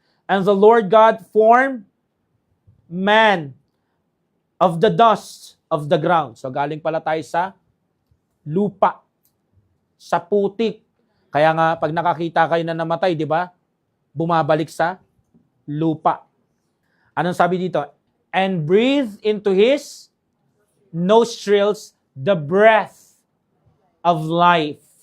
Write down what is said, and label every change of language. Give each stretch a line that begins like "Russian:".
English: And the Lord God formed man of the dust of the ground.
Filipino: So galing pala tayo sa lupa, sa putik. Kaya nga pag nakakita kayo na namatay, di ba? Bumabalik sa lupa. Anong sabi dito?
English: And breathe into his nostrils the breath of life.